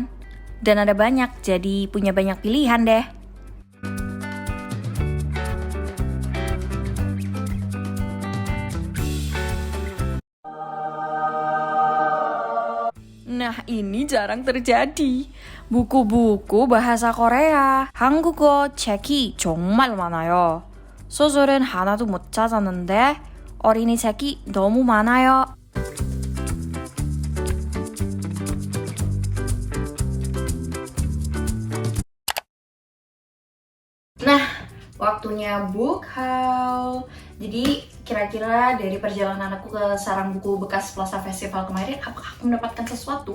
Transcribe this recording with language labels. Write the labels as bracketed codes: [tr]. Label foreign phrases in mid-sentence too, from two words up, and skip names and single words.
[id] Dan ada banyak, jadi punya banyak pilihan deh. Nah, ini jarang terjadi. Buku-buku bahasa Korea. [ko] 한국어 책이 정말 많아요. 소설은 하나도 못 찾았는데 어린이 책이 너무 많아요. [id] Nah, waktunya [en] book haul. [id] Jadi kira-kira dari perjalanan aku ke sarang buku bekas Plaza Festival kemarin, apakah aku mendapatkan sesuatu?